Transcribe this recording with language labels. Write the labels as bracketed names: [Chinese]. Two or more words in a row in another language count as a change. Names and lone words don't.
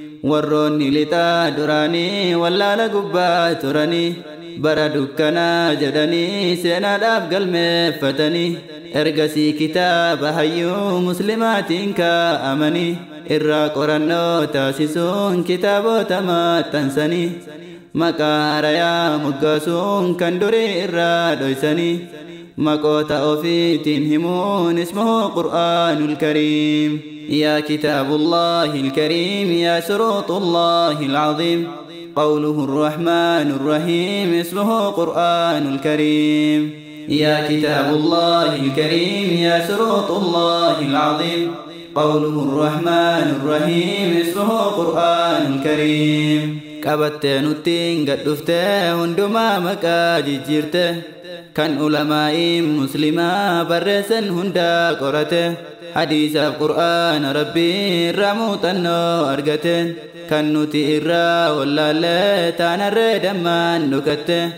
[Oromo] Warroonni lixaa duraanii wallaala gubbaa turanii bara dukkanaa jedhanii seenaadhaaf galmeeffatanii ergasii kitaaba hayyuu muslimaatiin kaa'amanii irraa qorannoo taasisuun kitaabota maxxansanii maqaa harayaa moggaasuun kan durii irraa dhoysanii maqoota ofiitiin himuun [Arabic] اسمه القرآن الكريم. يا كتاب الله الكريم يا شروط الله العظيم قوله الرحمن الرحيم اسمه قرآن الكريم. يا كتاب الله الكريم يا شروط الله العظيم قوله الرحمن الرحيم اسمه قرآن الكريم. [Oromo] Qabattee nuttiin gad dhuftee hundumaa maqaa jijjiirte kan ulamaa'iin muslimaa barreessan hundaa qorate hadiisaaf Qur'aana Rabbii irraa muuxannoo argate kan nuti irraa wallaallee taanarree dammaan dhukatte.